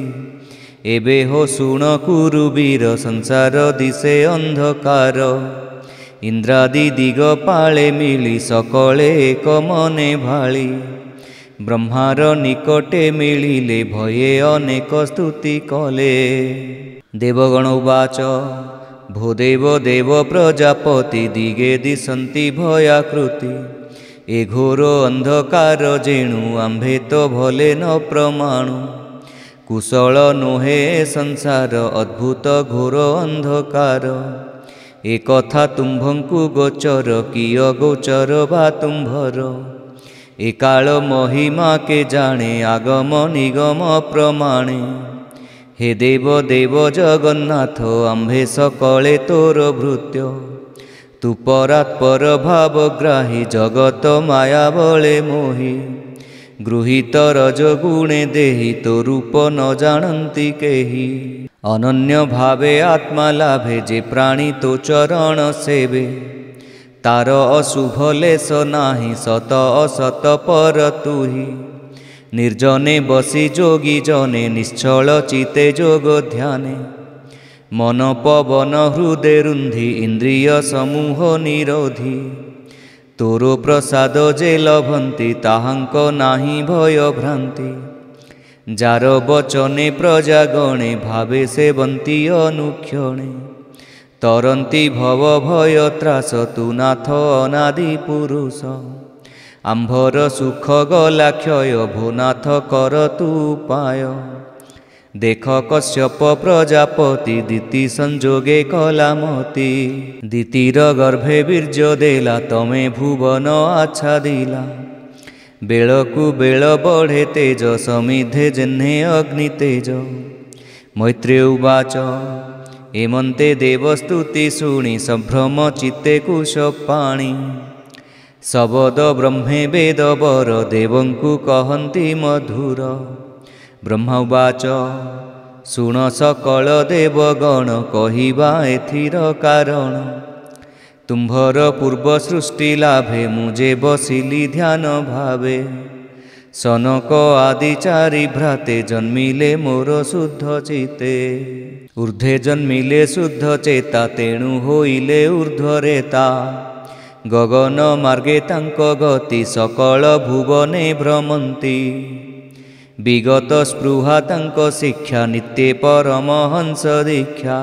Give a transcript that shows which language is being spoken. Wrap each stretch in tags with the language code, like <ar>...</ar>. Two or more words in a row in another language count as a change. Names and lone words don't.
<or>ଏବେ ହୋ ଶୁଣ କୁରୁବୀର ସଂସାର ଦିଶେ ଅନ୍ଧକାର। ଇନ୍ଦ୍ରାଦି ଦିଗପାଳେ ମିଳି ସକଳେ ଏକ ମନେ ଭାଳି। ବ୍ରହ୍ମାର ନିକଟେ ମିଳିଲେ ଭୟେ ଅନେକ ସ୍ତୁତି କଲେ। ଦେବଗଣ ଉବାଚ। ଭୋ ଦେବ ଦେବ ପ୍ରଜାପତି ଦିଗେ ଦିଶନ୍ତି ଭୟାକୃତି। ଏ ଘୋର ଅନ୍ଧକାର ଯେଣୁ ଆମ୍ଭେ ତୋ ଭଲେ ନ ପ୍ରମାଣୁ। କୁଶଳ ନୋହେ ସଂସାର ଅଦ୍ଭୁତ ଘୋର ଅନ୍ଧକାର। ଏ କଥା ତୁମ୍ଭଙ୍କୁ ଗୋଚର କିଅ ଗୋଚର ବା ତୁମ୍ଭର। ଏ କାଳ ମହିମା କେ ଜାଣେ ଆଗମ ନିଗମ ପ୍ରମାଣେ। ହେ ଦେବ ଦେବ ଜଗନ୍ନାଥ ଆମ୍ଭେ ସକଳେ ତୋର ଭୃତ୍ୟ। ତୁ ପରାତ୍ପର ଭାବଗ୍ରାହୀ ଜଗତ ମାୟା ବଳେ ମୋହି। ଗୃହୀତ ରଜଗୁଣେ ଦେହି ତୋ ରୂପ ନ ଜାଣନ୍ତି କେହି। ଅନନ୍ୟ ଭାବେ ଆତ୍ମା ଲାଭେ ଯେ ପ୍ରାଣୀ ତୋ ଚରଣ ସେବେ। ତାର ଅଶୁଭ ଲେଶ ନାହିଁ ସତ ଅସତ ପର ତୁହି। ନିର୍ଜନେ ବସି ଯୋଗୀ ଜନେ ନିଶ୍ଚଳ ଚିତେ ଯୋଗ ଧ୍ୟାନେ। ମନ ପବନ ହୃଦୟ ରୁନ୍ଧି ଇନ୍ଦ୍ରିୟ ସମୂହ ନିରୋଧି। ତୋରୋ ପ୍ରସାଦ ଯେ ଲଭନ୍ତି ତାହାଙ୍କ ନାହିଁ ଭୟ ଭ୍ରାନ୍ତି। ଯାର ବଚନେ ପ୍ରଜାଗଣେ ଭାବେ ସେବନ୍ତି ଅନୁକ୍ଷଣେ। ତରନ୍ତି ଭବ ଭୟ ତ୍ରାସ ତୁ ନାଥ ଅନାଦି ପୁରୁଷ। ଆମ୍ଭର ସୁଖ ଗଲା କ୍ଷୟ ଭୋନାଥ କର ତୁ ଉପାୟ। ଦେଖ କଶ୍ୟପ ପ୍ରଜାପତି ଦୀତି ସଂଯୋଗେ କଳାମତୀ। ଦୀତିର ଗର୍ଭେ ବୀର୍ଯ୍ୟ ଦେଲା ତମେ ଭୁବନ ଆଚ୍ଛାଦିଲା। ବେଳକୁ ବେଳ ବଢ଼େ ତେଜ ସମିଧେ ଯେହ୍ନେ ଅଗ୍ନି ତେଜ। ମୈତ୍ରେୟ ଉବାଚ। ଏମନ୍ତେ ଦେବସ୍ତୁତି ଶୁଣି ସମ୍ଭ୍ରମ ଚିତ୍ତେ କୁଶ ପାଣି। ଶବଦ ବ୍ରହ୍ମେ ବେଦ ବର ଦେବଙ୍କୁ କହନ୍ତି ମଧୁର। ବ୍ରହ୍ମା ଉବାଚ। ଶୁଣ ସକଳ ଦେବଗଣ କହିବା ଏଥିର କାରଣ। ତୁମ୍ଭର ପୂର୍ବ ସୃଷ୍ଟି ଲାଭେ ମୁଝେ ବସିଲି ଧ୍ୟାନ ଭାବେ। ସନକ ଆଦି ଚାରି ଭ୍ରାତେ ଜନ୍ମିଲେ ମୋର ଶୁଦ୍ଧ ଚିତେ। ଊର୍ଦ୍ଧ୍ୱେ ଜନ୍ମିଲେ ଶୁଦ୍ଧ ଚେତା ତେଣୁ ହୋଇଲେ ଊର୍ଦ୍ଧ୍ୱରେତା। ଗଗନ ମାର୍ଗେ ତାଙ୍କ ଗତି ସକଳ ଭୁବନେ ଭ୍ରମନ୍ତି। ବିଗତ ସ୍ପୃହା ତାଙ୍କ ଶିକ୍ଷା ନିତ୍ୟ ପରମହଂସ ଦୀକ୍ଷା।</or>